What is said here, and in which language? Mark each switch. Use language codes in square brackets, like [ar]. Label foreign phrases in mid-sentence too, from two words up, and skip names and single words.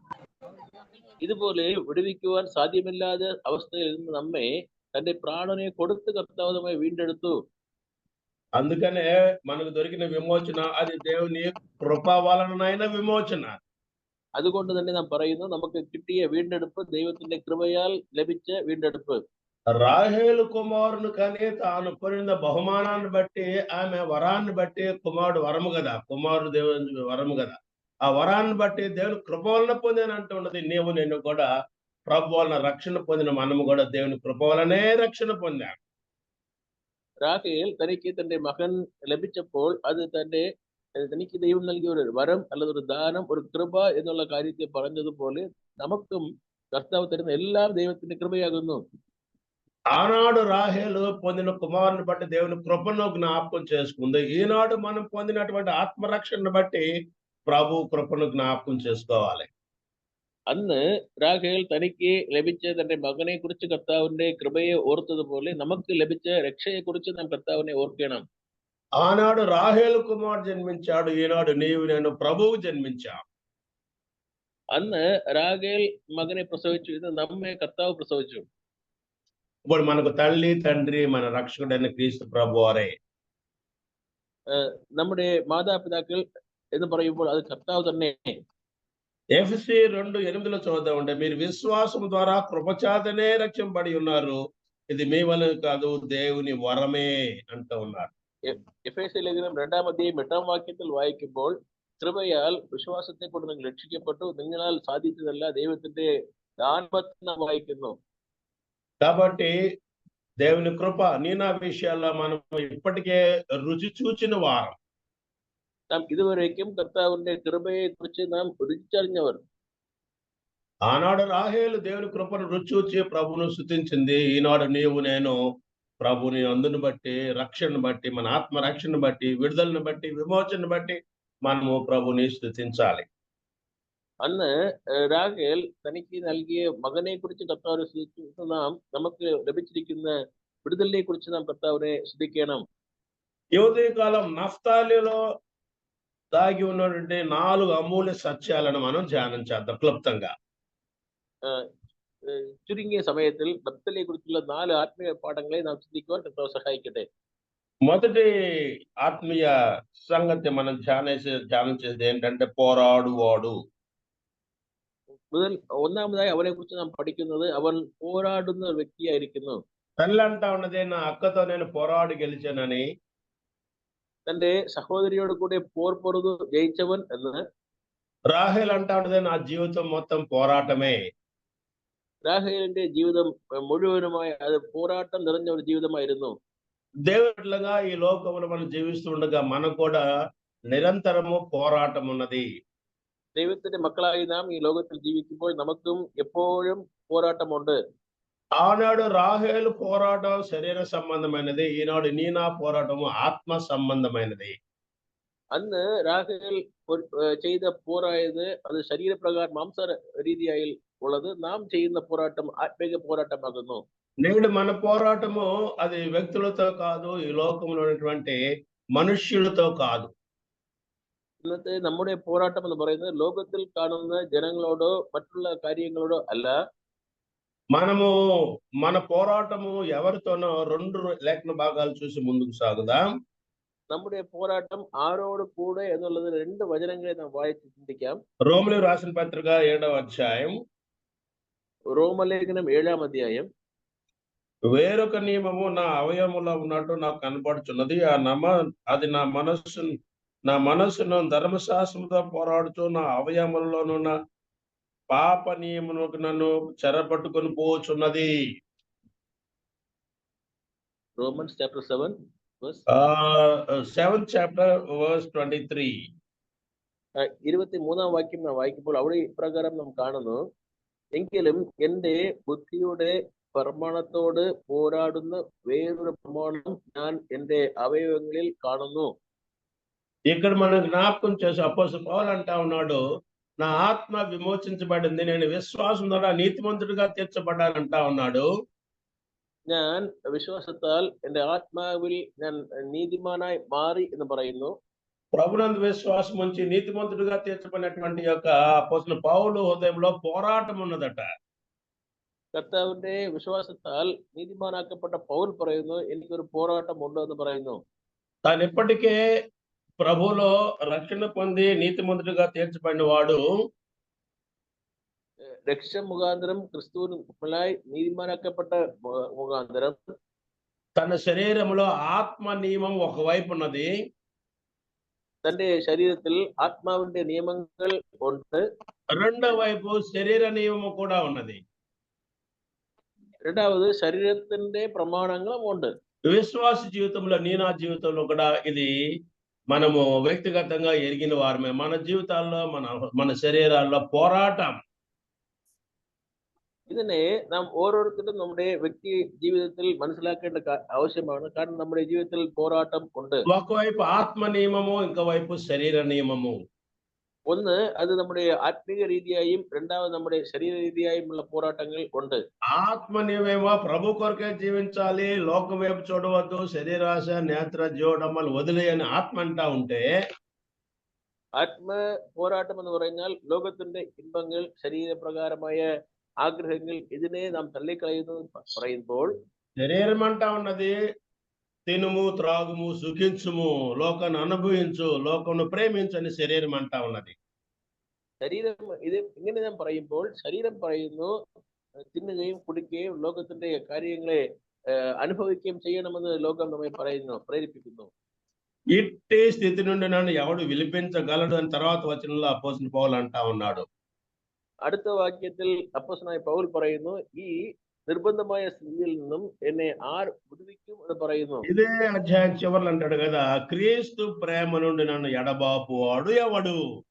[ml] ഇതുപോലെ വിടുവിക്കുവാൻ സാധ്യമില്ലാത്ത അവസ്ഥയിൽ നിന്ന് നമ്മെ തന്റെ പ്രാണനെ കൊടുത്ത് കർത്താവുമായി വീണ്ടെടുത്തു. [te] అందుకనే మనకు దొరికిన విమోచన అది దేవుని కృప వలనైన విమోచన. [ml] അതുകൊണ്ട് തന്നെ നാം പറയുന്നു, നമുക്ക് കിട്ടിയ വീണ്ടെടുപ്പ് ദൈവത്തിന്റെ കൃപയാൽ ലഭിച്ച വീണ്ടെടുപ്പ്. [te] రాహేలు కుమారుని కని తాను పొందిన బహుమానాన్ని బట్టి, ఆమె వరాన్ని బట్టి, కుమారుడు వరము కదా, కుమారుడు దేవుని వరము కదా, ఆ వరాన్ని బట్టి దేవుని కృప వలన పొందినంటూ ఉన్నది. నీవు నేను కూడా ప్రభు వలన రక్షణ పొందిన మనము కూడా దేవుని కృప వలనే రక్షణ పొందాం. [ml] റാഹേൽ തനിക്ക് തന്റെ മകൻ ലഭിച്ചപ്പോൾ അത് തനിക്ക് ദൈവം നൽകിയ ഒരു വരം അല്ലെങ്കിൽ ഒരു ദാനം, ഒരു കൃപ എന്നുള്ള കാര്യത്തെ പറഞ്ഞതുപോലെ നമുക്കും കർത്താവ് തരുന്ന എല്ലാം ദൈവത്തിന്റെ കൃപയാകുന്നു. [te] ఆనాడు రాహేలు పొందిన కుమారుని బట్టి దేవుని కృపను జ్ఞాపకం చేసుకుంది. ఈనాడు మనం పొందినటువంటి ఆత్మరక్షణను బట్టి ప్రభు కృపను జ్ఞాపకం చేసుకోవాలి. [ml] അന്ന് റാഹേൽ തനിക്ക് ലഭിച്ച തന്റെ മകനെ കുറിച്ച് കർത്താവിന്റെ കൃപയെ ഓർത്തതുപോലെ നമുക്ക് ലഭിച്ച രക്ഷയെ കുറിച്ച് നാം കർത്താവിനെ ഓർക്കണം. [te] ఆనాడు రాహేలు కుమారుడు జన్మించాడు, ఈనాడు నీవు నేను ప్రభువు జన్మించాం. [ml] അന്ന് റാഹേൽ മകനെ പ്രസവിച്ചു, ഇന്ന് നമ്മെ കർത്താവ് പ്രസവിച്ചു. [te] ఇప్పుడు మనకు తల్లి తండ్రి మన రక్షకుడైన క్రీస్తు ప్రభువారే. [ml] നമ്മുടെ മാതാപിതാക്കൾ എന്ന് പറയുമ്പോൾ അത് കർത്താവ് തന്നെ. [te] ఎఫెసీ 2:8 చూద్దామంటే, మీరు విశ్వాసం ద్వారా కృపచేతనే రక్షింపబడి ఉన్నారు, ఇది మీ వలన కాదు, దేవుని వరమే అంటూ ఉన్నారు. [ml] എഫേസ്യ ലേഖനം 2-ാം അധ്യായം 8-ാം വാക്യത്തിൽ വായിക്കുമ്പോൾ കൃപയാൽ വിശ്വാസത്തെ കൊണ്ട് നിങ്ങൾ രക്ഷിക്കപ്പെട്ടു, നിങ്ങളാൽ സാധിച്ചതല്ല, ദൈവത്തിന്റെ ദാനമെന്ന് വായിക്കുന്നു. [te] కాబట్టి దేవుని కృప నీ నా విషయాల్లో మనం ఇప్పటికే రుచి చూచిన వారం. [ml] നാം ഇതുവരേക്കും കർത്താവിന്റെ കൃപയെ കുറിച്ച് നാം രുചിച്ചറിഞ്ഞവർ. [te] ఆనాడు రాహేలు దేవుని కృపను రుచి చూచి ప్రభువును స్తుతించింది. ఈనాడు నీవు నేను ప్రభుని అందును బట్టి, రక్షణను బట్టి, మన ఆత్మ రక్షణను బట్టి, విడుదలను బట్టి, విమోచనను బట్టి మనము ప్రభుని స్తుతించాలి. [ml] അന്ന് റാഹേൽ തനിക്ക് നൽകിയ മകനെ കുറിച്ച് കർത്താവിനെ സ്തുതിക്കുന്ന നാം നമുക്ക് ലഭിച്ചിരിക്കുന്ന വിടുതലിനെ കുറിച്ച് നാം കർത്താവിനെ സ്തുതിക്കണം. [te] ఈ ఉదయకాలం నఫ్తాలిలో దాగి ఉన్నటువంటి 4 అమూల్య సత్యాలను మనం ధ్యానం చేద్దాం క్లుప్తంగా. [ml] ചുരുങ്ങിയ സമയത്തിൽ നഫ്താലിയെ കുറിച്ചുള്ള 4 ആത്മീയ പാഠങ്ങളെ നാം ചിന്തിക്കുവാൻ കർത്താവ് സഹായിക്കട്ടെ. [te] మొదటి ఆత్మీయ సంగతి మనం ధ్యానం చేసేది ఏంటంటే పోరాడువాడు. [ml] ഒന്നാമതായി അവനെ കുറിച്ച് നാം പഠിക്കുന്നത് അവൻ പോരാടുന്ന വ്യക്തിയായിരിക്കുന്നു. [te] తల్లి అంటా ఉన్నది నా అక్కతో నేను పోరాడి గెలిచానని. [ml] തന്റെ സഹോദരിയോട് കൂടെ പോർ പൊറുതു ജയിച്ചവൻ എന്ന് [te] రాహేల్ అంటా ఉన్నది నా జీవితం మొత్తం పోరాటమే. [ml] രാഹേലിന്റെ ജീവിതം മുഴുവനുമായി അത് പോരാട്ടം നിറഞ്ഞ ഒരു ജീവിതമായിരുന്നു. [te] దేవుడిగా ఈ లోకంలో మనం జీవిస్తుండగా మనకు కూడా నిరంతరము పోరాటం ఉన్నది. [ml] ദൈവത്തിന്റെ മക്കളായി നാം ഈ ലോകത്തിൽ ജീവിക്കുമ്പോൾ നമുക്കും എപ്പോഴും പോരാട്ടമുണ്ട്. [te] ఆనాడు రాహేలు పోరాటం శరీర సంబంధమైనది, ఈనాడు నీ నా పోరాటము ఆత్మ సంబంధమైనది. [ml] അന്ന് രാഹേൽ ചെയ്ത പോരായത് അത് ശരീരപ്രകാരം മാംസ രീതിയായി ഉള്ളത്. നാം ചെയ്യുന്ന പോരാട്ടം ആത്മീക പോരാട്ടമാകുന്നു. [te] నేడు మన పోరాటము అది వ్యక్తులతో కాదు, ఈ లోకంలో ఉన్నటువంటి మనుష్యులతో కాదు. [ml] ഇന്നത്തെ നമ്മുടെ പോരാട്ടം എന്ന് പറയുന്നത് ലോകത്തിൽ കാണുന്ന ജനങ്ങളോടോ മറ്റുള്ള കാര്യങ്ങളോടോ അല്ല. [te] మనము మన పోరాటము ఎవరితోనో 2 లేఖన భాగాలు చూసి ముందుకు సాగుదాం. [ml] നമ്മുടെ പോരാട്ടം ആരോട് കൂടെ എന്നുള്ളത് 2 വചനങ്ങളെ നാം വായിച്ച് ചിന്തിക്കാം. [te] రోమిలికి రాసిన పత్రిక 7వ అధ్యాయం. [ml] റോമലേഖനം 7ാം അധ്യായം. [te] వేరొక నియమము నా అవయవములో ఉన్నట్టు నాకు కనపడుచున్నది. అది నా మనస్సును ధర్మశాస్త్రంతో పోరాడుతూ నా అవయవములలోనున్న పాప నియమునకు నన్ను చెరపట్టుకొని పోచున్నది. [en] Romans chapter 7 verse 7th chapter verse 23. [ml] 23ാം വാക്യം നാം വായിക്കുമ്പോൾ അവിടെ ഇപ്രകാരം നാം കാണുന്നു, എങ്കിലും എന്റെ ബുദ്ധിയുടെ പ്രമാണത്തോട് പോരാടുന്ന വേറൊരു പ്രമാണം ഞാൻ എന്റെ അവയവങ്ങളിൽ കാണുന്നു. [te] ఇక్కడ మనం జ్ఞాపకం చేసి అపోస్తలుడు పౌలు అంటా ఉన్నాడు, నా ఆత్మ విమోచించబడింది, నేను విశ్వాసం ద్వారా నీతిమంతుడిగా తీర్చబడ్డానంటా ఉన్నాడు. [ml] ഞാൻ വിശ്വാസത്താൽ എന്റെ ആത്മാവിൽ ഞാൻ നീതിമാനായി മാറി എന്ന് പറയുന്നു. [te] ప్రభునందు విశ్వాసం ఉంచి నీతిమంతుడిగా తీర్చబడినటువంటి యొక్క అపోస్తలుడు పౌలు హృదయంలో పోరాటం ఉన్నదట. [ml] കർത്താവിന്റെ വിശ്വാസത്താൽ നീതിമാനാക്കപ്പെട്ട പൗൽ പറയുന്നു, എനിക്കൊരു പോരാട്ടം ഉണ്ട് എന്ന് പറയുന്നു. [te] తాను ఇప్పటికే ప్రభువులో రక్షణ పొంది నీతిమంతుడిగా తీర్చబడిన వాడు [ml] രക്ഷ മുഖാന്തരം ക്രിസ്തുവിനായി നീതിമാനാക്കപ്പെട്ട മുഖാന്തരം [te] తన శరీరంలో ఆత్మ నియమం ఒకవైపు ఉన్నది, [ml] തന്റെ ശരീരത്തിൽ ആത്മാവിന്റെ നിയമങ്ങൾ ഉണ്ട്. [te] రెండో వైపు శరీర నియమము కూడా ఉన్నది. [ml] രണ്ടാമത് ശരീരത്തിന്റെ പ്രമാണങ്ങളും ഉണ്ട്. [te] విశ్వాస జీవితంలో నా జీవితంలో కూడా ఇది మనము వ్యక్తిగతంగా ఎరిగిన వారమే. మన జీవితాల్లో మన శరీరాల్లో పోరాటం. [ml] ഇതിനെ നാം ഓരോരുത്തരും നമ്മുടെ വ്യക്തി ജീവിതത്തിൽ മനസ്സിലാക്കേണ്ട ആവശ്യമാണ്. കാരണം നമ്മുടെ ജീവിതത്തിൽ പോരാട്ടം ഉണ്ട്. [te] ఒకవైపు ఆత్మ నియమము, ఇంకోవైపు శరీర నియమము. [ml] ഒന്ന് അത് നമ്മുടെ ആത്മീക രീതിയായും രണ്ടാമത് നമ്മുടെ ശരീര രീതിയായുമുള്ള പോരാട്ടങ്ങൾ ഉണ്ട്. [te] ఆత్మ నియమేమో ప్రభు కొరకే జీవించాలి, లోకం వైపు చూడవద్దు, శరీరాశ నేత్ర జీవడమ్మలు వదిలేయని ఆత్మ అంటా ఉంటే, [ml] ആത്മ പോരാട്ടം എന്ന് പറഞ്ഞാൽ ലോകത്തിന്റെ ഇമ്പങ്ങൾ, ശരീരപ്രകാരമായ ആഗ്രഹങ്ങൾ, ഇതിനെ നാം തള്ളിക്കളയുന്നു പറയുമ്പോൾ, [te] శరీరం అంటా ఉన్నది తినుము, త్రాగుము, సుఖించుము, లోకాన్ని అనుభవించు, లోకమును ప్రేమించని శరీరం అంటా ఉన్నది. [ml] ശരീരം ഇത് ഇങ്ങനെ നാം പറയുമ്പോൾ ശരീരം പറയുന്നു തിന്നുകയും കുടിക്കുകയും ലോകത്തിന്റെ കാര്യങ്ങളെ അനുഭവിക്കുകയും ചെയ്യണമെന്ന് ലോകം നമ്മെ പറയുന്നു, പ്രേരിപ്പിക്കുന്നു. [te] ఇట్టి స్థితి నుండి నన్ను ఎవడు విలిపించగలడు అని తర్వాత వచనంలో అపోస్తలుడు పౌలు అంటా ఉన్నాడు. [ml] അടുത്ത വാക്യത്തിൽ അപ്പോസ്തലനായ പൗൽ പറയുന്നു, ഈ നിർബന്ധമായ സ്ഥിതിയിൽ നിന്നും എന്നെ ആർ വിടുവിക്കും എന്ന് പറയുന്നു. [te] ఇదే అధ్యాయం చివరిలో అంటాడు కదా, క్రీస్తు ప్రేమ నుండి నన్ను ఎడబాపువాడు ఎవడు.